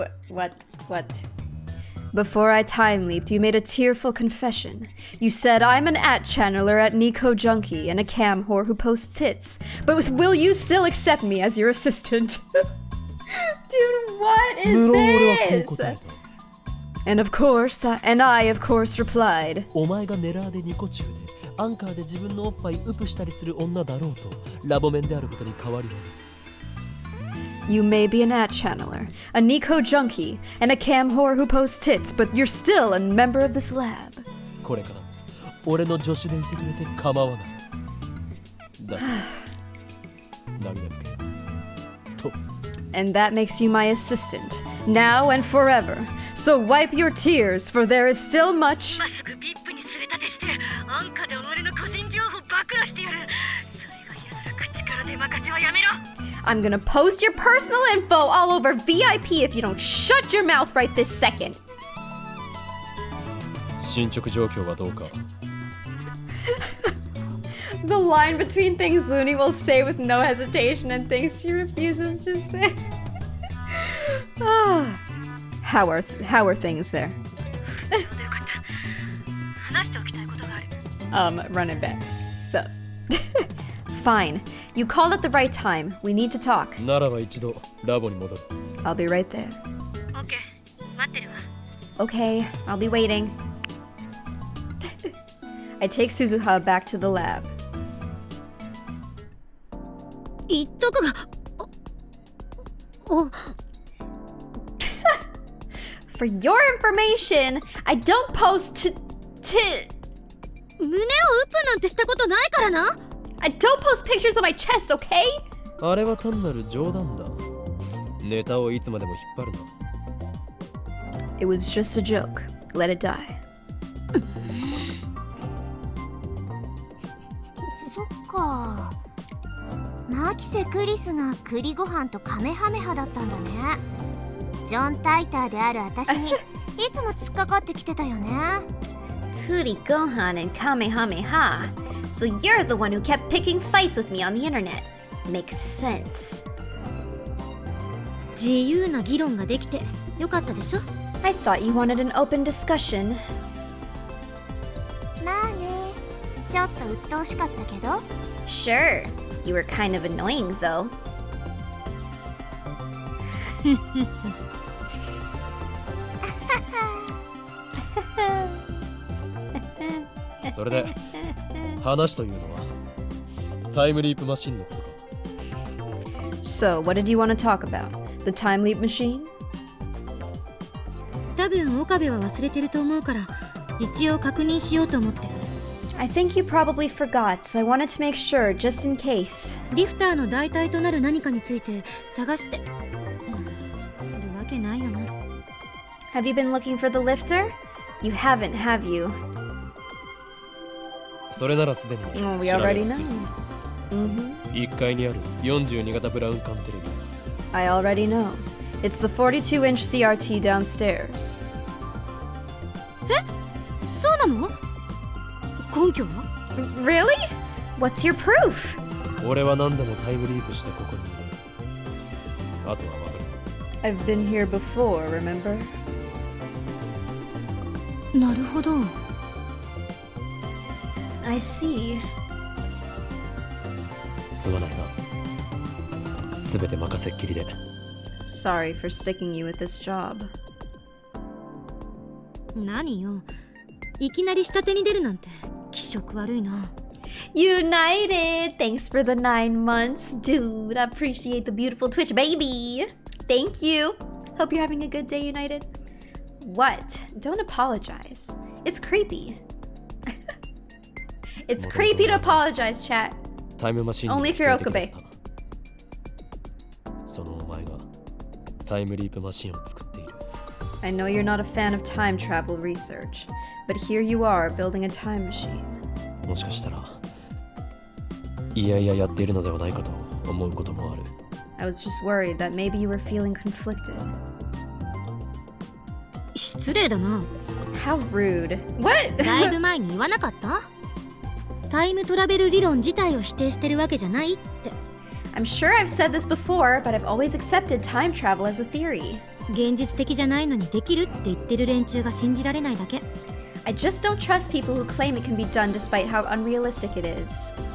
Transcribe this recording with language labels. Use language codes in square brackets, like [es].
[en] What? Before I time leaped, you made a tearful confession. You said I'm an channeler at Nico Junkie and a cam whore who posts tits. But will you still accept me as your assistant? Dude, what is [ja] 無論俺はこう [en] this? [ja] 答えた。 [en] And I of course replied. [ja] お前がネラーでニコ中でアンカーで自分のおっぱいウプしたりする女だろうとラボメンであることに変わりはない。 [en] You may be an channeler, a Nico junkie, and a cam whore who posts tits, but you're still a member of this lab. [ja] これから俺の助手でいてくれて構わない。だ涙拭けと。 [en] And that makes you my assistant, now and forever. So wipe your tears, for there is still much. [ja] 今すぐビップに連れ立てして、アンカで俺の個人情報暴露してやる。それが嫌なら口から出任せはやめろ。 [en] I'm gonna post your personal info all over VIP if you don't shut your mouth right this second. [ja] 進捗状況はどうか。 [en] The line between things Looney will say with no hesitation and things she refuses to say. How are things there? [ja] よかった。話しておきたいことがある。 [en] Run it back. So, fine. You called at the right time. We need to talk. [ja] ならば一度ラボに戻る。 [en] I'll be right there. [ja] オッケー、待ってるわ。 [en] Okay, I'll be waiting. I take Suzuha back to the lab. [ja] 言っとくが、お [en] For your information, I don't post [ja] 胸をウップなんてしたことないからな。 [en] I don't post pictures of my chest, okay? [ja] あれは単なる冗談だ。ネタをいつまでも引っ張るな。 [en] It was just a joke. Let it die. [ja] そっか。マキセ・クリスが栗ご飯とカメハメハだったんだね。ジョン・タイターである私にいつも突っかかってきてたよね。 [en] Kuri Gohan and Kamehameha. So you're the one who kept picking fights with me on the internet. Makes sense. [ja] 自由な議論ができてよかったでしょ。 [en] I thought you wanted an open discussion. [ja] まあね、ちょっと鬱陶しかったけど。 [en] Sure. You were kind of annoying, though. [ja] それで話というのはタイムリープマシンのことか。 [en] So, what did you want to talk about? The time leap machine? [ja] 多分岡部は忘れてると思うから一応確認しようと思って。 [en] I think you probably forgot, so I wanted to make sure, just in case. [ja] リフターの代替となる何かについて探して、いるわけないよな。 [en] Have you been looking for the lifter? You haven't, have you? [ja] それならすでに [en] Oh, we [ja] 調べ [en] already [ja] がつ [en] know. [ja] いている。 Mm-hmm. 1階にある42型ブラウン管テレビ。 [en] I already know. It's the 42-inch CRT downstairs. [ja] そうなの？根拠は？ [en] Really? What's your proof? [ja] 俺は何度もタイムリープしてここにいる。あとはわかる。 [en] I've been here before, remember? [ja] なるほど。 [en] I see. [ja] すまないな。すべて任せっきりで。 [en] Sorry for sticking you with this job. [ja] 何よ。いきなり下手に出るなんて気色悪いな。 [en] United! Thanks for the 9 months, dude. I appreciate the beautiful Twitch, baby. Thank you. Hope you're having a good day, United. What? Don't apologize. It's creepy. It's creepy to apologize, chat. [ja] タイムマシン [en] Only if you're Okabe. [ja] そのお前がタイムリープマシンを作っている。 [en] I know you're not a fan of time travel research, but here you are building a time machine. [ja] もしかしたらいやいややっているのではないかと思うこともある。 [en] I was just worried that maybe you were feeling conflicted. [ja] 失礼だな。 [en] How rude. What? [ja] だいぶ前に言わなかった？タイムトラベル理論自体を否定してるわけじゃないって。 [en] I'm sure I've said this before, but I've always accepted time travel as a theory. [ja] 現実的じゃないのにできるって言ってる連中が信じられないだけ。 [en] I just don't trust people who claim it can be done despite how unrealistic it is.